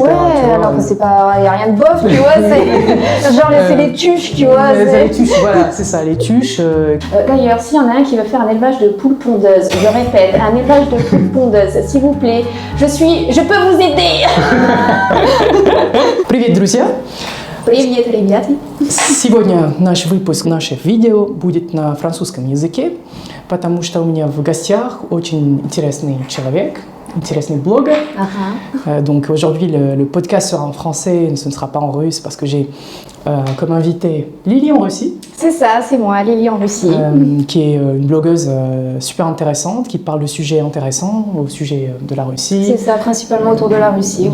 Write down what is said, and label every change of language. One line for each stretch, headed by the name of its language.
French: Ouais, alors que c'est pas... Il n'y a rien de bof, tu vois, c'est genre c'est les tuches, tu vois. Les tuches, voilà, c'est ça, les tuches. D'ailleurs, s'il y en a un qui veut faire un élevage de poules pondeuses, je répète, un élevage de poules pondeuses, s'il vous plaît, je peux vous aider.
Russian: Привет, друзья! Привет, ребята! Сегодня наш выпуск наших видео будет на французском языке, потому что у меня в гостях очень интересный человек,
French: intéressant blogger. Donc aujourd'hui, le podcast sera en français, ce ne sera pas en russe parce que j'ai comme invité Lily en Russie. C'est ça, c'est moi, Lily en Russie. Qui est une blogueuse super intéressante, qui parle de sujets intéressants au sujet de la Russie. C'est ça, principalement autour de la Russie, oui.